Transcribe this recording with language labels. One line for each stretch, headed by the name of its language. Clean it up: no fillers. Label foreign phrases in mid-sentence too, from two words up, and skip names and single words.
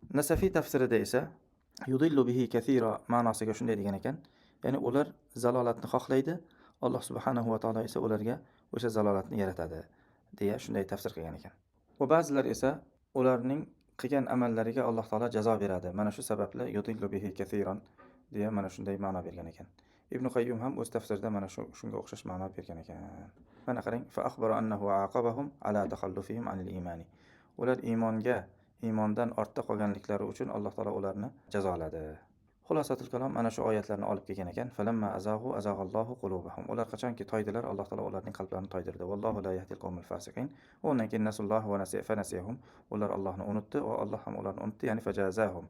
Uzbek: Nasafiy tafsirida esa
Arabic: يضل به كثيرا
Uzbek: ma'nosiga shunday degan ekan, Ya'ni ular zalolatni xohlaydi, Alloh
Arabic: سبحانه وتعالى
Uzbek: esa ularga o'sha zalolatni yaratadi deya shunday tafsir qilgan ekan. Va ba'zilar esa ularning qilgan amallariga Alloh taolo jazo beradi. Mana shu sababli
Arabic: يضل به كثيرا
Uzbek: deya mana shunday ma'no bergan ekan. Ibn Qayyum ham o'z tafsirida mana shunga o'xshash ma'no bergan ekan. Mana qarang,
Arabic: فأخبر أنه عاقبهم على تخلفهم عن الإيمان.
Uzbek: Ular iymondan ortda qolganliklari uchun Alloh taolo ularni jazoladi.
Arabic: خلاصة الكلام
Uzbek: mana shu oyatlarni olib kelgan ekan.
Arabic: فلما زاغوا أزاغ الله قلوبهم.
Uzbek: Ular qachonki toydilar, Alloh taolo ularning qalblarini toydirdi.
Arabic: والله لا يهدي القوم الفاسقين.
Uzbek: Undan keyin
Arabic: نسوا الله فنسيهم.
Uzbek: Ular Allohni unutdi va Alloh ham ularni unutdi, ya'ni fajazahum.